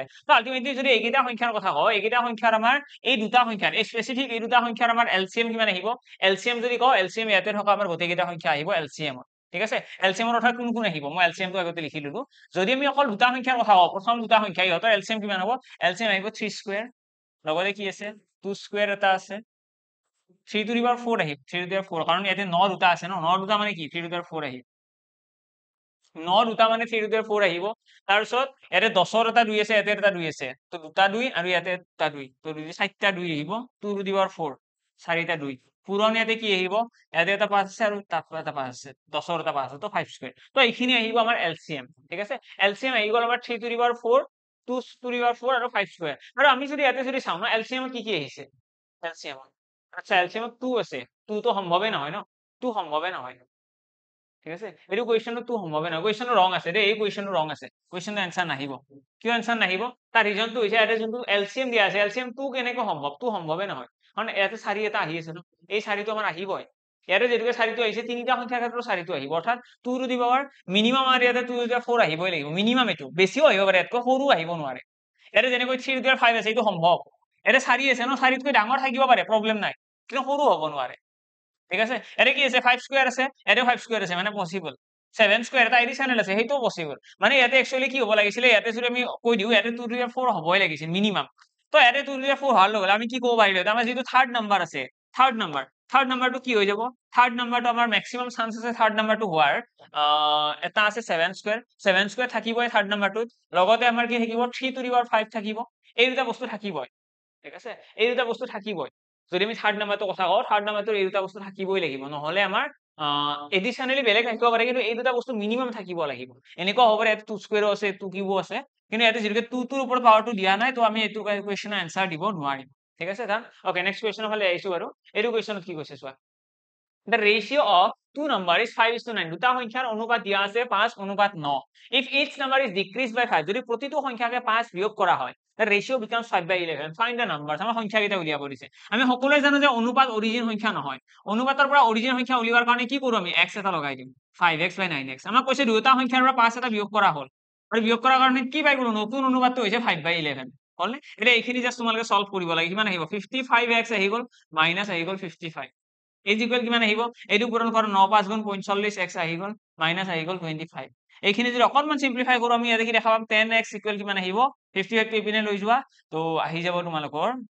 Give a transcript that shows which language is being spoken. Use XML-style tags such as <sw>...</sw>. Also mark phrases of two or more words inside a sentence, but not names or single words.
<as>তো আলটিমেটলি যদি এইকেইটা সংখ্যাৰ কথা কওঁ, এইকেইটা সংখ্যাৰ আমাৰ এই দুটা সংখ্যাৰ, এই স্পেচিফিক এই দুটা সংখ্যাৰ আমাৰ LCM কিমান আহিব, LCM যদি কওঁ, LCM ইয়াতে থকা আমাৰ গোটেইকেইটা সংখ্যা আহিব LCM, ঠিক আছে। LCM ৰ অৰ্থাৎ কোন কোন আহিব, মই LCM টো আগতে লিখি ললো। যদি আমি অকল দুটা সংখ্যাৰ কথা কওঁ, প্ৰথম দুটা সংখ্যা, ইহঁতৰ LCM কিমান হ'ব, LCM আহিব 3 স্কয়াৰ, লগতে কি আছে 2 স্কয়াৰ এটা আছে, 3</as> <en>to the power</en> <as>4 আহিব, 3</as> <en>to the power</en> <as>4, কাৰণ ইয়াতে 9 দুটা আছে ন, 9 দুটা মানে কি 3</as> <en>to the power</en> <as>4 আহিব, 9 দুটা মানে 3</as> <en>to the power</en> <as>4 আহিব। তাৰপিছত ইয়াতে 10ৰ এটা 2 আছে, ইয়াতে এটা 2 আছে, তো দুটা 2 আৰু ইয়াতে এটা 2, তো 4টা 2 আহিব, 2</as> <en>to the power</en> <as>4, 4টা 2 পূৰণ, ইয়াতে কি আহিব, ইয়াতে এটা 5 আছে আৰু তাত এটা 5 আছে, 10ৰ এটা 5 আছে, তো 5 স্কয়াৰ। তো এইখিনি আহিব আমাৰ LCM, ঠিক আছে। LCM আহি গ'ল আমাৰ 3</as> <en>to the power</en> <as>4, 2</as> <en>to the power</en> <as>4 আৰু 5 স্কয়াৰ। আৰু আমি যদি ইয়াতে যদি চাওঁ ন, LCM কি কি আহিছে, LCM, আচ্ছা LCM 2 আছে, 2 তো সম্ভৱে নহয় ন, 2 সম্ভৱে নহয়, ঠিক আছে, এইটো কুৱেশ্যনটো 2 সম্ভৱে নহয়, কুৱেশ্যনটো ৰং আছে দেই, এই কুৱেশ্যনটো ৰং আছে, কুৱেশ্যনটো এনসাৰ নাহিব। কিয় এনসাৰ নাহিব, তাৰ ৰিজনটো হৈছে ইয়াতে যোনটো LCM দিয়া আছে, LCM 2 কেনেকৈ সম্ভৱ, 2 সম্ভৱে নহয়, কাৰণ ইয়াতে 4 এটা আহি আছে ন, এই 4টো আমাৰ আহিবই, ইয়াতে যেনেকৈ 4টো আহিছে, তিনিটা সংখ্যাৰ ক্ষেত্ৰত 4টো আহিব, অৰ্থাৎ 2</as> <en>to the power</en> <as>মিনিমাম আমাৰ ইয়াতে 2</as> <en>to the power</en> <as>4 আহিবই লাগিব, মিনিমাম, এইটো বেছিও আহিব পাৰে, ইয়াতকৈ সৰু আহিব নোৱাৰে। ইয়াতে যেনেকৈ 3</as> <en>to the power</en> <as>5 আছে, এইটো সম্ভৱ, ইয়াতে 4 আছে ন, 4তকৈ ডাঙৰ থাকিব পাৰে, প্ৰব্লেম নাই, কিন্তু সৰু হ'ব নোৱাৰে, ঠিক আছে। ইয়াতে কি আছে 5 স্কয়াৰ আছে, ইয়াতে 5 স্কয়াৰ আছে, মানে পসিবল। 7 স্কয়াৰ এটা এডিশনাল আছে, সেইটোও পসিবল, মানে ইয়াতে একচুয়ালি কি হ'ব লাগিছিলে, ইয়াতে যদি আমি কৈ দিও ইয়াতে 2</as> <en>to the power</en> <as>4 হ'বই লাগিছিল মিনিমাম, তো ইয়াতে 2</as> <en>to the power</en> <as>4 হোৱাৰ লগে লগে আমি কি ক'ব পাৰিলো, আমাৰ যিটো</as> <en>third number</en> <as>আছে,</as> <en>third number</en> <as>কি হৈ যাব,</as> <en>third number</en> <as>আমাৰ</as> <en>maximum chance</en> <as>আছে</as> <en>third number</en> <as>হোৱাৰ, এটা আছে 7 স্কয়াৰ, 7 স্কয়াৰ থাকিবই</as> <en>third number,</en> <as>লগতে আমাৰ কি থাকিব 3</as> <en>to the power</en> <as>5 থাকিব, এই দুটা বস্তু থাকিবই, ঠিক আছে, এই দুটা বস্তু থাকিবই। যদি আমি</as> <en>third number</en> <as>কথা কওঁ,</as> <en>third number</en> <as>এই দুটা বস্তু থাকিবই লাগিব, নহ'লে আমাৰ এডিশনালি বেলেগ থাকিব পাৰে, কিন্তু এই দুটা বস্তু মিনিমাম থাকিব লাগিব। এনেকুৱা হ'ব পাৰে ইয়াতে 2 স্কয়াৰো আছে, 2 কিউবো আছে, কিন্তু ইয়াতে যিহেতু 2 টোৰ ওপৰত পাৱাৰটো দিয়া নাই, তো আমি এইটো কুৱেশ্যনৰ এনসাৰ দিব নোৱাৰিম, ঠিক আছে। ওকে,</as> <en>next question</en> <as>ফালে আহিছো বাৰু, এইটো কুৱেশ্যনত কি কৈছে চোৱা,</as> <en>the ratio of two number is 5:9</en> <as>দুটা সংখ্যাৰ অনুপাত দিয়া আছে</as> <en>5:9 if each number is decreased by 5</en> <as>যদি প্ৰতিটো সংখ্যাকে 5 বিয়োগ কৰা হয়</as> <en>the ratio becomes 5/11 find the numbers</en> <as>আমাৰ সংখ্যা কেইটা উলিয়াব দিছে আমি সকলোৱে জানো যে অনুপাত অৰিজিন সংখ্যা নহয় অনুপাতৰ পৰা অৰিজিন সংখ্যা উলিওৱাৰ কাৰণে কি কৰো আমি x এটা লগাই দিম 5x by 9x আমাক কৈছে দুটা সংখ্যাৰ পৰা 5 এটা বিয়োগ কৰা হ'ল আৰু বিয়োগ কৰাৰ কাৰণে কি পাই গলো নতুন অনুপাতটো হৈছে 5/11 হল নে এতিয়া এইখিনি জাস্ট তোমালোকে সলভ কৰিব লাগে কিমান আহিব 55x আহি গল মাইনাস আহি গল 55</as> <en>is equal</en> <as>কিমান আহিব এইটো পূৰণ কৰ 9 5 গুণ 45 x আহি গল মাইনাস আহি গল 25 এইখিনি যদি অকনমান সিম্পলিফাই কৰো আমি ইয়াতে কি দেখা পাম 10x ইকুৱেল কিমান আহিব 55 টো ইপিনে লৈ যোৱা তো আহি যাব তোমালোকৰ</as>